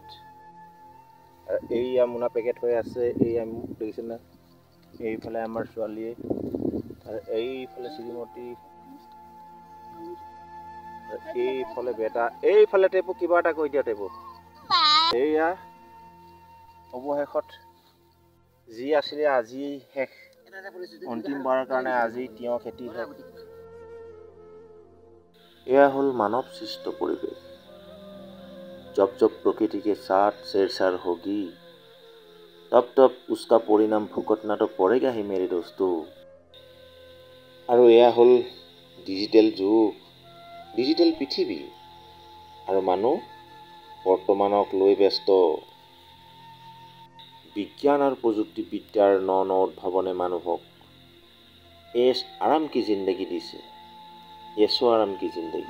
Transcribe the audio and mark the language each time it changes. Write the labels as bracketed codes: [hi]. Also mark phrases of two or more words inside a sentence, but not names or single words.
[as] আৰু এইয়া মোনা পেকেট হৈ আছে, এইয়া দেখিছে না, এইফালে আমাৰ ছোৱালীয়ে, আৰু এইফালে শ্ৰীমতী, এইফালে বেটা, এইফালে টেপু কিবা এটা কৈ দিয়া টেপু। এইয়া অৱশেষত যি আছিলে আজি শেষ, অন্তিমবাৰৰ কাৰণে আজি তিয়ঁহ খেতি শেষ। এয়া হ'ল মানৱ সৃষ্ট পৰিৱেশ। [hi] जब जब प्रकृति के साथ छेड़छाड़ होगी तब तब उसका परिणाम भुगतना तो पड़ेगा ही मेरे दोस्तों। [as] আৰু এয়া হ'ল ডিজিটেল যুগ, ডিজিটেল পৃথিৱী, আৰু মানুহ বৰ্তমানক লৈ ব্যস্ত। বিজ্ঞান আৰু প্ৰযুক্তিবিদ্যাৰ ন ন উদ্ভাৱনে মানুহক [hi] ऐश आराम की ज़िंदगी [as] দিছে, [hi] ऐशो आराम की ज़िंदगी।